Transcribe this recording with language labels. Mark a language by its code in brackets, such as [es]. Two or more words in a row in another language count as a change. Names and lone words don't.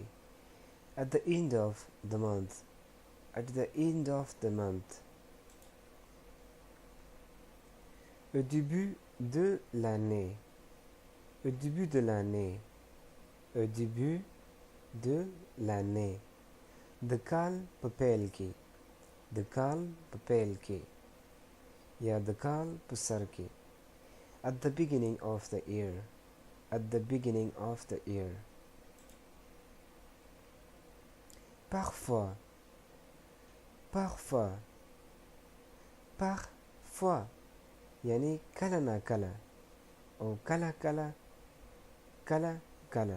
[en] At the end of the month. At the end of the month. [fr] Au début de l'année. Au début de l'année. Au début de l'année. [ps] د کال په پیل کې. د کال په پیل کې یا د کال په سر کې. [en] At the beginning of the year. At the beginning of the year. [fr] Parfois. Parfois. Parfois. [ps] یعنی کله نا کله او کله کله کله کله.